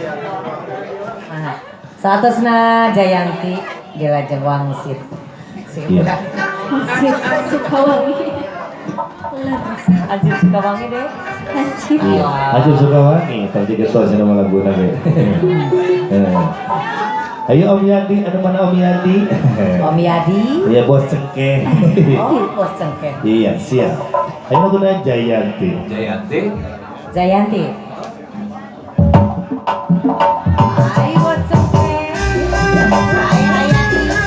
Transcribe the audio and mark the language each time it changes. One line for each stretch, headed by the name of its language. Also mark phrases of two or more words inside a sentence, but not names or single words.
Indonesian: Saatosna Jayanti di Lajeng Wangsit. Iya. Sukawangi. Ajib Sukawangi deh. Iya. Ajib Sukawangi. Tadi ketua sih nama lagu nabe. Ayo Om Yadi, ada mana Om Yadi? Om Yadi. Iya bos cengkeh. Oh bos cengkeh. Iya siap. Ayo lagunya Jayanti. Jayanti. Jayanti. Ayo bos cengkeh. Ayo Yadi.